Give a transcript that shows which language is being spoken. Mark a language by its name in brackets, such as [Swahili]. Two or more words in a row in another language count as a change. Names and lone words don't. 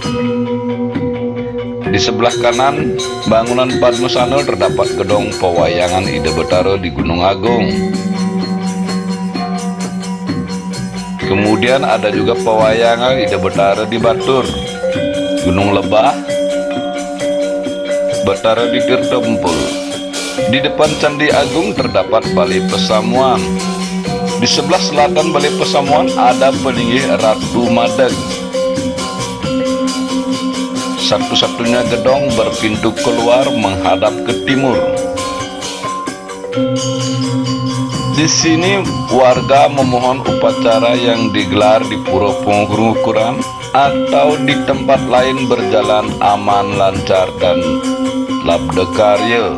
[Indonesian] Di sebelah kanan bangunan Padmasana terdapat gedung pewayangan Ida Betara di Gunung Agung. Kemudian ada juga pewayangan Ida Betara di Batur, Gunung Lebah, Betara di Tirtempul. Di depan Candi Agung terdapat Balai Pesamuan. Di sebelah selatan Balai Pesamuan ada peninggi Ratu Madeg. Satu-satunya gedung berpintu keluar menghadap ke timur. Di sini warga memohon upacara yang digelar di Pura Pengukur-ngukuran atau di tempat lain berjalan aman, lancar, dan labdekarya.